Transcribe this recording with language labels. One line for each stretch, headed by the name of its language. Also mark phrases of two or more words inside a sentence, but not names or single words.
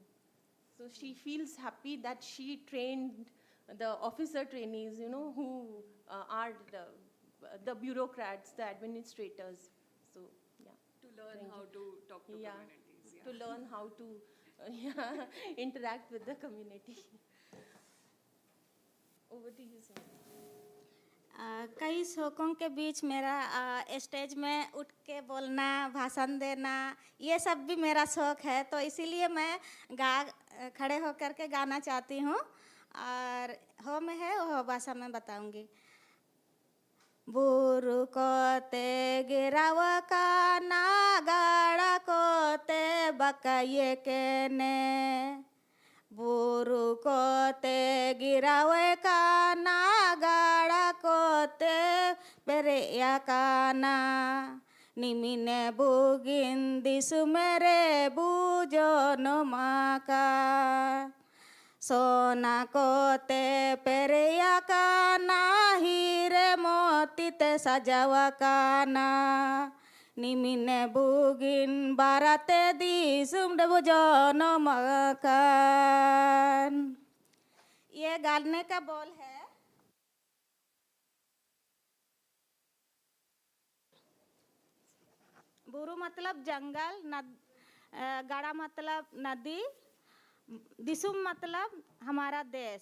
English: So she feels happy that she trained the officer trainees, who are the bureaucrats, the administrators. So, yeah. To learn how to talk to communities. Yeah. To learn how to interact with the community. Over to you, Sumitra.
Hindi: कई शौकों के बीच मेरा स्टेज में उठ के बोलना, भाषण देना, ये सब भी मेरा शौक़ है, तो इसीलिए मैं खड़े होकर के गाना चाहती हूँ और हो में है वो भाषा में बताऊंगी.
Santali: बुरु कोते गिराव का नागाड़ा कोते बकाये के ने बुरु कोते गिरावे का नागाड़ा कोते बेरिया काना निमिने बुगिन दिसु मेरे बुजो नुमाका सोना कोते पेरिया काना हीरे मोती ते सजावा काना निमिने बुगिन बाराते दिसुम डबो जोनो मकान.
Hindi: ये गाने का बोल है. बुरु मतलब जंगल, गाड़ा मतलब नदी, दिसुम मतलब हमारा देश.